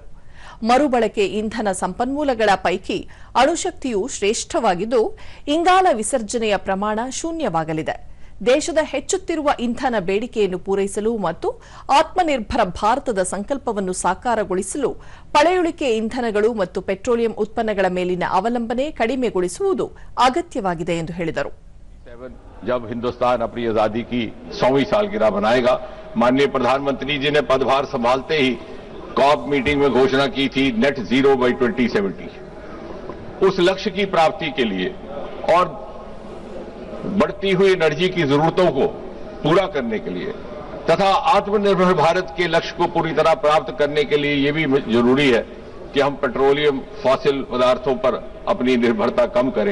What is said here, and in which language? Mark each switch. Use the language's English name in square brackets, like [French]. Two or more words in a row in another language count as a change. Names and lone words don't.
[Kannada] ಮರುಬಳಕೆ ಇಂಧನ ಸಂಪನ್ಮೂಲಗಳ ಪೈಕಿ ಅಣುಶಕ್ತಿಯು ಶ್ರೇಷ್ಠವಾಗಿದ್ದು, ಇಂಗಾಲ ವಿಸರ್ಜನೆಯ ಪ್ರಮಾಣ ಶೂನ್ಯವಾಗಲಿದೆ. ದೇಶದ ಹೆಚ್ಚುತ್ತಿರುವ ಇಂಧನ ಬೇಡಿಕೆಯನ್ನು ಪೂರೈಸಲು ಮತ್ತು ಆತ್ಮನಿರ್ಭರ ಭಾರತದ ಸಂಕಲ್ಪವನ್ನು ಸಾಕಾರಗೊಳಿಸಲು ಪಳೆಯುಳಿಕೆ ಇಂಧನಗಳು ಮತ್ತು ಪೆಟ್ರೋಲಿಯಂ ಉತ್ಪನ್ನಗಳ ಮೇಲಿನ ಅವಲಂಬನೆ ಕಡಿಮೆಗೊಳಿಸುವುದು ಅಗತ್ಯವಾಗಿದೆ ಎಂದು ಹೇಳಿದರು. [Hindi] जब हिंदुस्तान अपनी आजादी की 100वीं सालगिरह मनाएगा, माननीय प्रधानमंत्री जी ने पदभार संभालते ही [English] COP meeting [Hindi] में घोषणा की थी [English] net zero by 2070. [Hindi] उस लक्ष्य की प्राप्ति के लिए और बढ़ती हुई एनर्जी की जरूरतों को पूरा करने के लिए तथा आत्मनिर्भर भारत के लक्ष्य को पूरी तरह प्राप्त करने के लिए ये भी जरूरी है कि हम [English] petroleum fossil [Hindi] पदार्थों पर अपनी निर्भरता कम करें।